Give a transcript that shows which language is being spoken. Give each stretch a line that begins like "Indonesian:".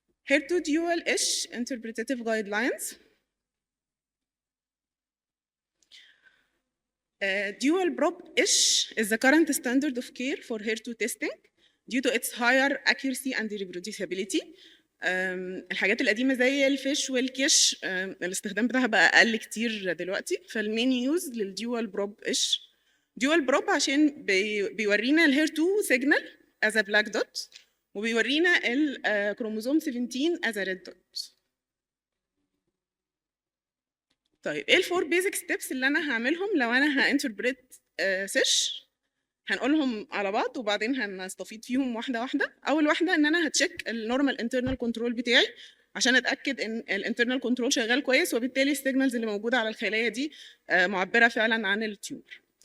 English: HER2 dual-ish interpretative guidelines. Dual probe-ish is the current standard of care for HER2 testing due to its higher accuracy and reproducibility.
Arabic: الحاجات القديمة زي الفيش والكيش الاستخدام بتاعها بقى أقل كتير دلوقتي، فالمين يوز للديوال بروب-ish. ديوال بروب عشان بيورينا الهير2 سيجنال
English: as a black dot
Arabic: وبيورينا الكروموزوم 17
English: as a red dot.
Arabic: طيب ايه الفور بيزك ستيبس اللي انا هعملهم لو انا هانتربريت سيش؟ هنقولهم على بعض وبعدين هنستفيد فيهم واحده واحده. اول واحده ان انا هتشيك النورمال انترنال كنترول بتاعي عشان اتاكد ان الانترنال كنترول شغال كويس، وبالتالي السيجنالز اللي موجوده على الخلايا دي معبره فعلا عن التيومر.